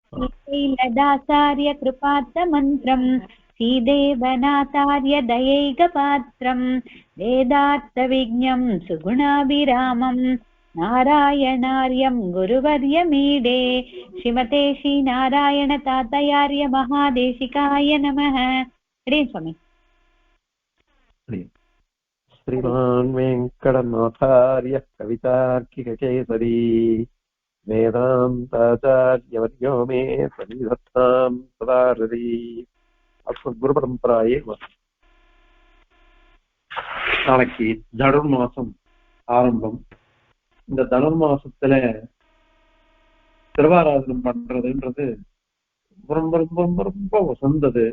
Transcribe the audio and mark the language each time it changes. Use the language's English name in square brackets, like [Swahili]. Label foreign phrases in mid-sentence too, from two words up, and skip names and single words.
[Sanskrit] श्रीशैलदासार्य कृपार्थमन्त्रम् श्रीदेवनाथार्य दयैकपात्रम् वेदार्थविज्ञं सुगुणाभिरामम् नारायणार्यं गुरुवर्यमीडे श्रीमते श्रीनारायणतातयार्य महादेशिकाय नमः। हरे स्वामी। श्रीमान् वेङ्कटनाथार्यः कवितार्किककेसरी वेदान्ताचार्यवर्यो मे सन्निधत्तां सदा हृदि। [Tamil] குருபரம்பராயே நாளைக்கு தனுர்மாசம் ஆரம்பம். இந்த தனுர்மாசத்துல திருவாராதனம் பண்றதுன்றது ரொம்ப ரொம்ப ரொம்ப ரொம்ப வசந்தது.